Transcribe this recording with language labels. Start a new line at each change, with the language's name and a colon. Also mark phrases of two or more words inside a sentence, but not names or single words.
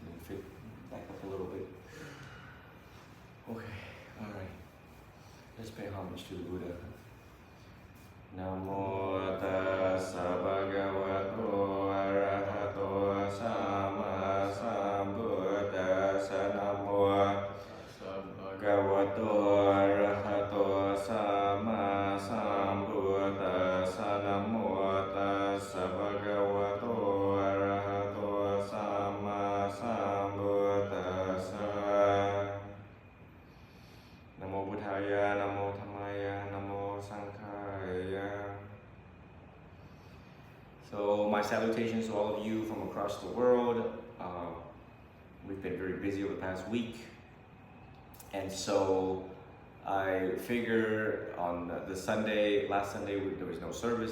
English: fit back up a little bit. Okay, alright. Let's pay homage to the Buddha.
Pali: Namo tassa bhagavato arahato sama sambuddhassa. Namo bhagavato arahato sama sambuddhassa. Namo tassa bhagavato arahato sama sambuddhassa. Namo Buddhaya, Namo Dhammaya, Namo Sanghaya.
English: So my salutations to all of you from across the world. We've been very busy over the past week, and so I figure on the Sunday, last Sunday there was no service.